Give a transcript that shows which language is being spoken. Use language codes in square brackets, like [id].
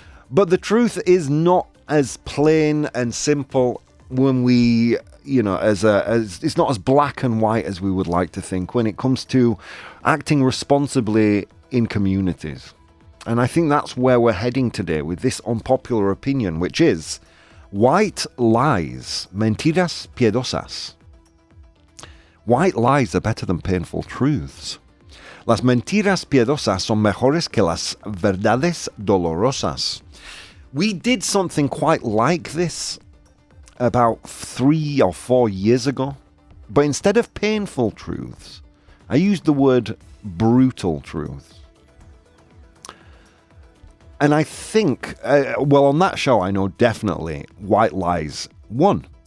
[en] But the truth is not as plain and simple when we, as it's not as black and white as we would like to think when it comes to acting responsibly in communities. And I think that's where we're heading today with this unpopular opinion, which is white lies, [es] mentiras piadosas. [en] White lies are better than painful truths. [es] Las mentiras piadosas son mejores que las verdades dolorosas. [en] We did something quite like this about 3 or 4 years ago, but instead of painful truths, I used the word brutal truths. And I think, on that show, I know definitely white lies won.